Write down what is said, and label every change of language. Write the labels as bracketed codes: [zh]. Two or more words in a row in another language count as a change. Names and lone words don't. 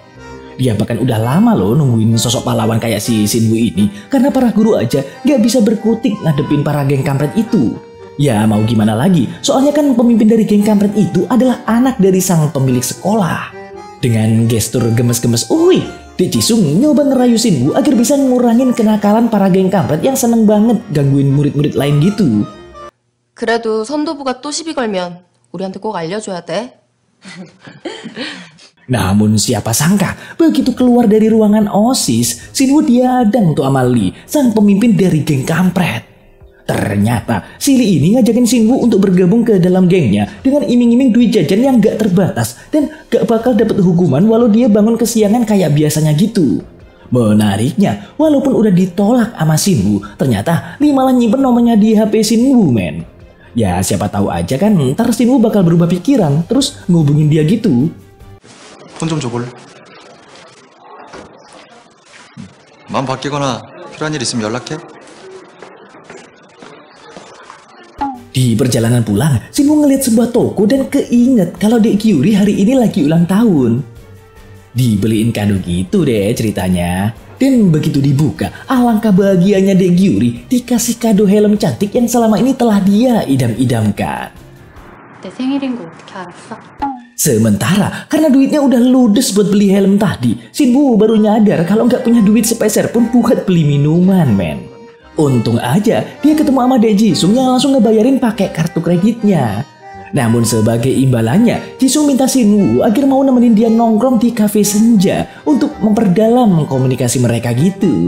[id] Dia bahkan udah lama loh nungguin sosok pahlawan kayak si Shinwoo ini karena para guru aja gak bisa berkutik ngadepin para geng kampret itu. Ya mau gimana lagi, soalnya kan pemimpin dari geng kampret itu adalah anak dari sang pemilik sekolah. Dengan gestur gemes-gemes, Dek Jisung nyoba ngerayu Shinwoo agar bisa ngurangin kenakalan para geng kampret yang seneng banget gangguin murid-murid lain gitu. [ko] 그래도 선도부가 또 시비 걸면 우리한테 꼭 알려줘야 돼. [id] Namun siapa sangka begitu keluar dari ruangan OSIS, Shinwoo diadang tuh sama Lee, sang pemimpin dari geng kampret. Ternyata si Lee ini ngajakin Shinwoo untuk bergabung ke dalam gengnya dengan iming-iming duit jajan yang gak terbatas dan gak bakal dapat hukuman walau dia bangun kesiangan kayak biasanya gitu. Menariknya, walaupun udah ditolak sama Shinwoo, ternyata Lee malah nyimpen nomornya di HP Shinwoo, men. Ya siapa tahu aja kan ntar Shinwoo bakal berubah pikiran terus ngubungin dia gitu. [ko] 폰 좀 줘볼래? 마음 바뀌거나 필요한 일 있으면 연락해. [id] Di perjalanan pulang, Shinwoo ngeliat sebuah toko dan keinget kalau Dek Gyuri hari ini lagi ulang tahun. Dibeliin kado gitu deh ceritanya. Dan begitu dibuka, alangkah bahagianya Dek Gyuri dikasih kado helm cantik yang selama ini telah dia idam-idamkan. [ko] 내 생일인 거 어떻게 알았어? [id] Sementara karena duitnya udah ludes buat beli helm tadi, Shinwoo baru nyadar kalau nggak punya duit sepeser pun buat beli minuman, men. Untung aja dia ketemu sama Dek Jisung yang langsung ngebayarin pakai kartu kreditnya. Namun sebagai imbalannya, Jisung minta Shinwoo agar mau nemenin dia nongkrong di kafe senja untuk memperdalam komunikasi mereka gitu.